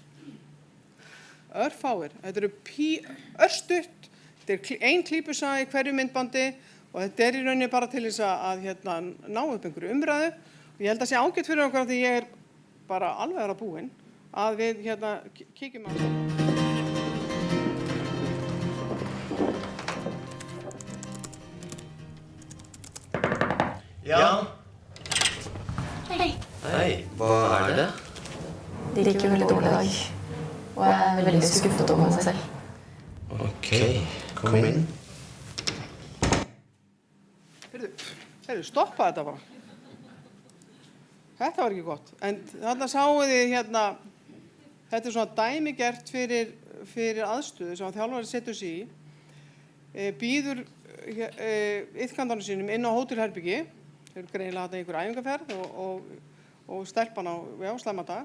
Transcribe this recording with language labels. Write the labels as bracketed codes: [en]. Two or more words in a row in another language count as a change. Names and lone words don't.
[is] Örfáir, þetta eru örstutt, þetta er ein klípusaga í hverju myndbandi og þetta er í rauninni bara til þess að ná upp einhverju umræðu og ég held að sé ágætt fyrir okkur því ég er bara alveg að vera búin að við kíkjum á þetta. [no] Ja. Hej. Hei, hva er det? Det gikk jo veldig dårlig i dag, og jeg er veldig skuffet over meg selv. Ok, kom inn. [is] Heyrðu, stoppa þetta bara. Þetta var ekki gott, en þarna sáu þið þetta er svona dæmigert fyrir aðstöðu sem þjálfari setur sig í, býður iðkandanum sínum inn á hótelherbyggi, þeir eru greinilega þarna í einhver æfingarferð og stelpan á slæmadag.